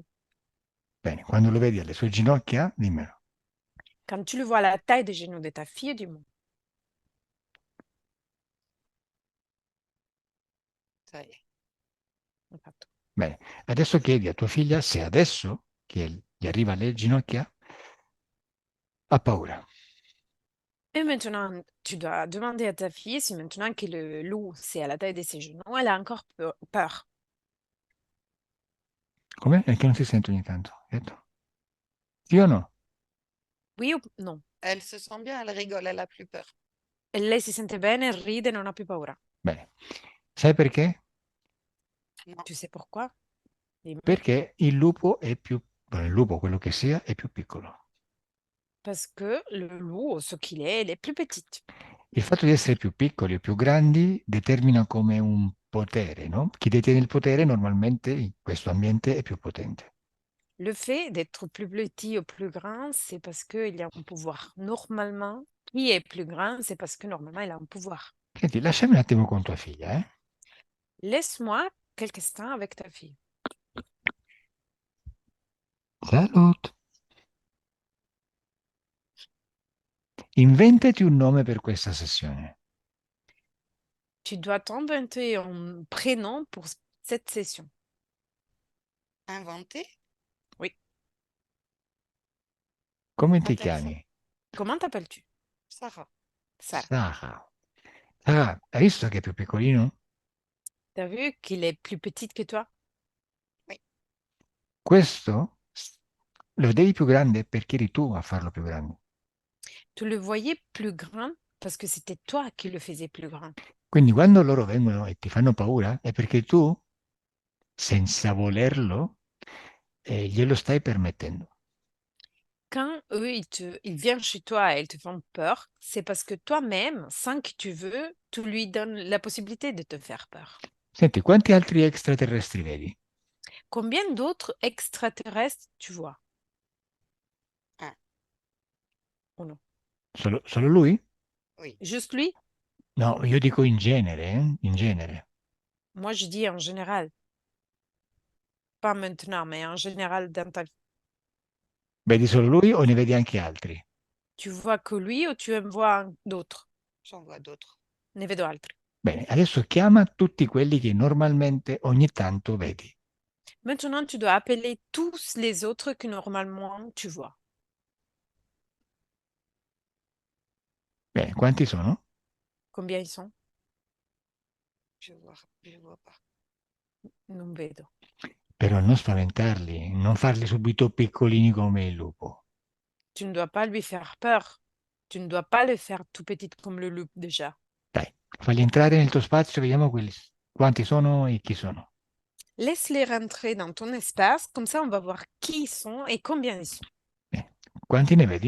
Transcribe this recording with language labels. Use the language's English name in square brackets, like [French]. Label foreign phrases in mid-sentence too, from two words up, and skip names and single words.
[Italian] Bene, quando lo vedi alle sue ginocchia, dimmelo. [French] Quand tu le vois à la taille des genoux de ta fille, dis-moi. Ça y est. [Italian] Hai fatto. Bene, adesso chiedi a tua figlia se adesso che gli arriva alle ginocchia ha paura. [French] Et maintenant, tu dois demander à ta fille si maintenant que le loup, c'est à la taille de ses genoux, elle a encore peur. [Italian] Come? È che non si sente ogni tanto. Hai detto? Sì o no? [French] Oui ou non? Elle se sent bien, elle rigole, elle a plus peur. [Italian] E lei si sente bene, ride, non ha più paura. Bene. Sai perché? [French] Non. Tu sais pourquoi? [Italian] Dimmi. Perché il lupo è più, bueno, il lupo, quello che sia, è più piccolo. [French] Parce que le loup, ce qu'il est, elle est plus petite. [Italian] Il fatto di essere più piccoli o più grandi determina come un potere, no? Chi detiene il potere normalmente in questo ambiente è più potente. [French] Le fait d'être plus petit ou plus grand, c'est parce qu'il y a un pouvoir. Normalement, qui est plus grand, c'est parce que normalement, il a un pouvoir. [Italian] Senti, lasciami un attimo con tua figlia, eh? [French] Laisse-moi quelques instants avec ta fille. Salut! [Italian] Inventati un nome per questa sessione. [French] Tu dois t'inventer un prénom pour cette session. Inventé. Oui. [Italian] Come ti [French] Appelle ça [Italian] chiami? [French] Comment t'appelles-tu? Sarah. Sarah. [Italian] Sara. Sara, hai visto che è più piccolino? [French] T'as vu qu'il est plus petit que toi? Oui. [Italian] Questo lo vedevi più grande perché eri tu a farlo più grande. [French] Tu le voyais plus grand parce que c'était toi qui le faisais plus grand. [Italian] Quindi quando loro vengono e ti fanno paura è perché tu, senza volerlo, glielo stai permettendo. [French] Quand eux, ils viennent chez toi et ils te font peur, c'est parce que toi-même, sans que tu veux, tu lui donnes la possibilité de te faire peur. [Italian] Senti, quanti altri extraterrestri vedi? [French] Combien d'autres extraterrestres tu vois? Un. Ou non? [Italian] Solo lui? [French] Oui. Juste lui? [Italian] No, io dico in genere, eh? In genere. [French] Moi, je dis en général, pas maintenant, mais en général dans ta vie. [Italian] Vedi solo lui o ne vedi anche altri? [French] Tu vois que lui ou tu en vois d'autres? J'en vois d'autres. [Italian] Ne vedo altri. Bene, adesso chiama tutti quelli che normalmente ogni tanto vedi. [French] Maintenant, tu dois appeler tous les autres que normalement tu vois. [Italian] Bene, quanti sono? [French] Combien ils sont? Je vois pas. [Italian] Non vedo. Però non spaventarli, non farli subito piccolini come il lupo. [French] Tu ne dois pas lui faire peur. Tu ne dois pas le faire tout petit comme le loup déjà. [Italian] Dai, falli entrare nel tuo spazio, vediamo quanti sono e chi sono. [French] Laisse-les rentrer dans ton espace, comme ça on va voir qui ils sont et combien ils sont. [Italian] Bene, quanti ne vedi?